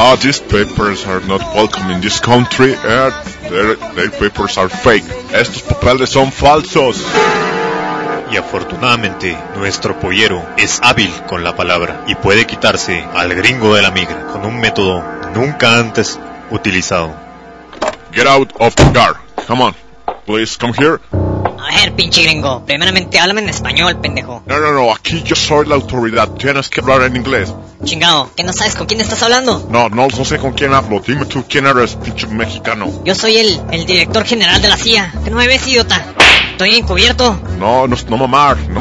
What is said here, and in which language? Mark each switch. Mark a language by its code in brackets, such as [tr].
[en] These papers are not welcome in this country, their papers are fake. [es] Estos papeles son falsos. Y afortunadamente, nuestro pollero es hábil con la palabra y puede quitarse al gringo de la migra con un método nunca antes utilizado. [en] Get out of the car, come on, please, come here. [es] A ver, pinche gringo, primeramente háblame en español, pendejo. No, aquí yo soy la autoridad, tienes que hablar en inglés. Chingado, ¿qué no sabes con quién estás hablando? No sé con quién hablo, dime tú quién eres, pinche mexicano. Yo soy el director general de la CIA, ¿qué no me ves, idiota? ¿Estoy encubierto? No mamar.